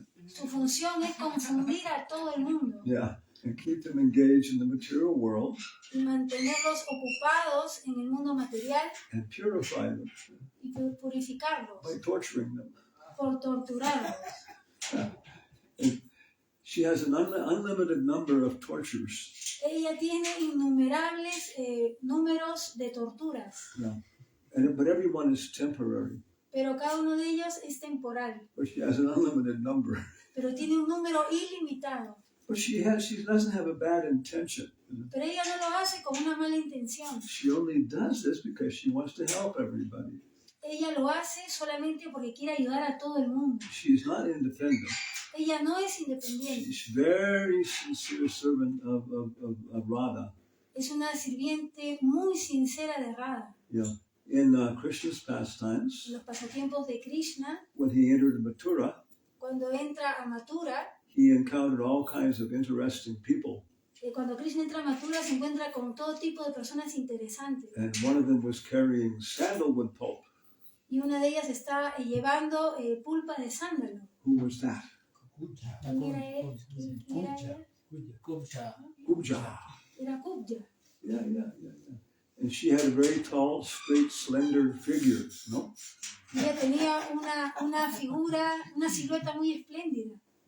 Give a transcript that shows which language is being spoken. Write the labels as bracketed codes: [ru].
[es] Su función es confundir a todo el mundo. [en] Yeah, and keep them engaged in the material world. [es] Y mantenerlos ocupados en el mundo material. [en] And purify them. [es] Y purificarlos. [en] By torturing them. [es] Por torturarlos. [en] She has an unlimited number of tortures. [es] Ella tiene innumerables números de torturas. [en] Yeah. But everyone is temporary. [es] Pero cada uno de ellos es temporal. [en] But she has an unlimited number. [es] Pero tiene un número ilimitado. [en] But she doesn't have a bad intention. [es] Pero ella no lo hace con una mala intención. [en] She only does this because she wants to help everybody. [es] Ella lo hace solamente porque quiere ayudar a todo el mundo. [en] She's not independent. [es] Ella no es independiente. [en] She's very sincere servant of Radha. [es] Es una sirviente muy sincera de Radha. [en] Yeah. In Krishna's pastimes, [es] en los pasatiempos de Krishna, [en] when he entered Mathura, [es] cuando entra a Mathura, [en] he encountered all kinds of interesting people. [es] Cuando Krishna entra a Mathura se encuentra con todo tipo de personas interesantes. [en] And one of them was carrying sandalwood pulp. [es] Y una de ellas está llevando pulpa de sándalo. [en] Who was that? [es] ¿Quién era él? ¿Quién era ella? [en] Puja. [es] Era Puja. [en] Yeah. And she had a very tall, straight, slender figure, no? [es] Ella tenía una figura, una silueta muy espléndida.